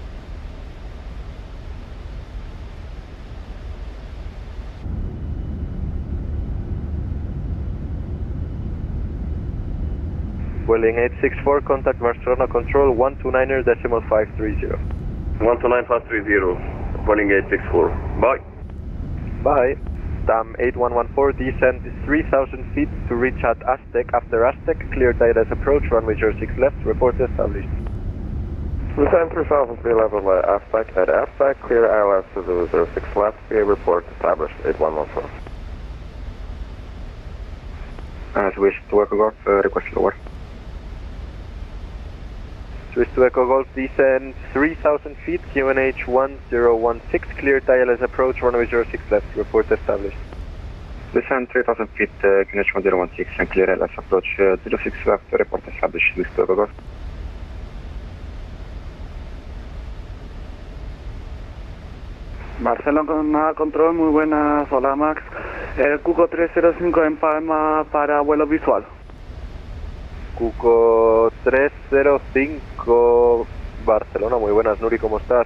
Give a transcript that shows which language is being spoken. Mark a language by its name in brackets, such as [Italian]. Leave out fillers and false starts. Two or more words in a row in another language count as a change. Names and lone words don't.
[English] Vueling 864, contact Barcelona Control 129.530. 129.530, Vueling 864, bye. Bye. TAM 8114, descend 3,000 feet to reach at Aztec. After Aztec, clear ILS approach, runway 06 left, report established. Descend 3,000 feet level Aztec, at Aztec, clear ILS 06 left, PA report established, 8114. Switch to Echo Golf, request lower. Switch to Echo Golf, descend 3,000 feet, QNH 1016, cleared ILS approach, runway 06 left, report established. Descend 3,000 feet, QNH 1016 and clear ILS approach, 06 left, report established, switch to Echo Golf. [Spanish] Barcelona Control, muy buenas, hola Max. Cuco 305 en Palma para vuelo visual. Cuco 305, Barcelona, muy buenas, Nuri, ¿cómo estás?